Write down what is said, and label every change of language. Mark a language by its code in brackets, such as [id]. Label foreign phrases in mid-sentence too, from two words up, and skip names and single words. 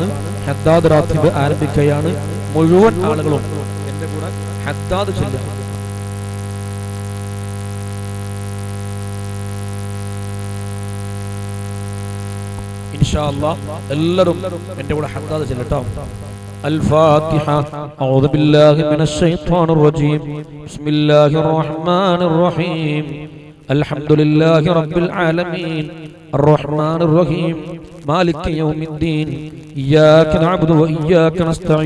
[ml] ഹദ്ദാദ് റാത്തീബ് ആരംഭിക്കുകയാണ്. മുഴുവൻ ആളുകളും എൻ്റെ കൂടെ ഹദ്ദാദ് ചൊല്ലുക. [ar] إن شاء الله [ml] എല്ലാവരും എൻ്റെ കൂടെ ഹദ്ദാദ് ചൊല്ലട്ടോ. [ar] الفاتحة. أعوذ بالله من الشيطان الرجيم. بسم الله الرحمن الرحيم. الحمد لله رب العالمين. الرحمن الرحيم. مالك يوم الدين. إياك نعبد وإياك نستعين.